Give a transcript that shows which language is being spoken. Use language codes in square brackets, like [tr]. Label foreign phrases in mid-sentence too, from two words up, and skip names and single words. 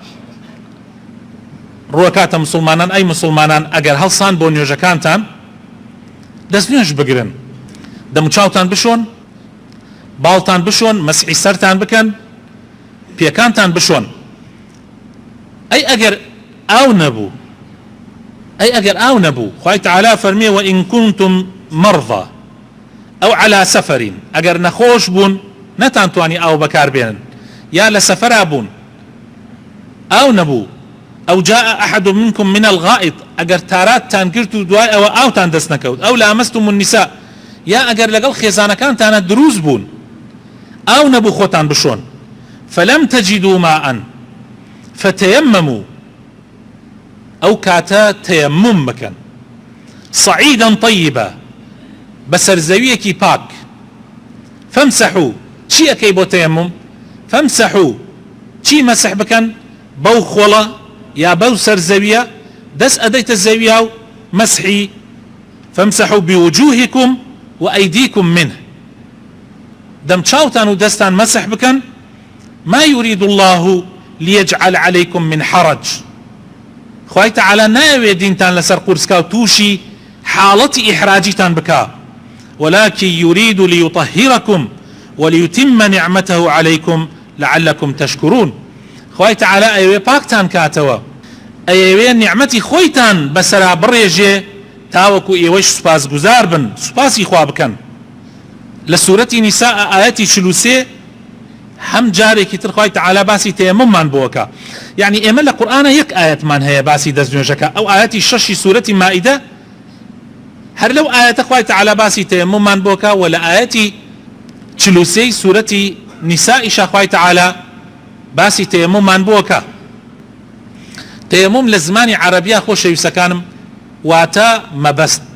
[ckb] ڕووەکاتە مسلمانان ئەی مسلمانان ئەگەر هەڵسان بۆ نوێژەکانتان دەستنوێژ بگرن دەموچاوتان بشۆن باڵتان بشۆن مەسحی سەرتان بکەن پێکانتان بشۆن ئەی ئەگەر ئاو نەبوو خوای تەعالا فەرمێ [ar] وئین كنتم مەرضى ئەو على سەفەرین [ckb] ئەگەر نەخۆش بوون نەتانتوانی ئاو بەکاربێنن یا لە سەفەرا بوون ئاو نەبوو [ar] ئەو جاء أحد منكم من الغائط [ckb] ئەگەر تاراتتان کرد و دوای ئەوە ئاوتان دەست نەکەوت [ar] ئەو لامەستم النساء [ckb] یا ئەگەر لەگەڵ خێزانەکانتانە دروست بوون ئاو نەبوو خۆتان بشۆن [ar] فلم تجدوا ماء فتيمموا [ckb] ئەو کاتە تەیەمم بکەن [ar] صعيدا طيبا [ckb] بەسەر زەویەکی پاک فامسحوا چی ئەکەی بۆ تەیەمم فامسحوا چی مەسح بکەن بەو خۆڵە یا بەو سەر زەویە دەست ئەدەیتە زەویە و مەسحی [ar] فامسحوا بوجوهكم وأيديكم منه [ckb] دەمچاوتان و دەستان مەسح بکەن [ar] ما يريد الله ليجعل عليكم من حرج [ckb] خوای تەعالا ناوێ دینتان لەسەر قورسکا و تووشی حاڵەتی ئیحراجیتان بکا [ar] ولكن يريد ليطهركم وليتم نعمته عليكم لعلكم تشكرون [ckb] خوای تەعالا ئەوێ پاکتان کاتەوە ئەوێ نیعمەتی خۆیتان بەسەرا بڕێژێ تاوەکو ئێوەش سوپاس گوزار بن سوپاسی خوا بکەن لە سوورەتی نیساء ئاەتی 43 هەم جارێکی تر خوای تەعالا باسی تەیەمممان بۆکە یعنی ئێمە لە قورئانە یەک ئاەتمان هەیە باسی دەستنوێژەکە ئەو ئاەتی 6 سوورەتی مائیدە هەر لەو ئاەتە خوای تەعالا باسی تەیەمممان بۆکە و لە ئاەتی 43 سوورەتی نیسائیش خوای تەعالا باسی تەیەمممان بۆکە تەیەمم لە زمانی عەرەبیە خۆشەویستەکانم واتە مەبەست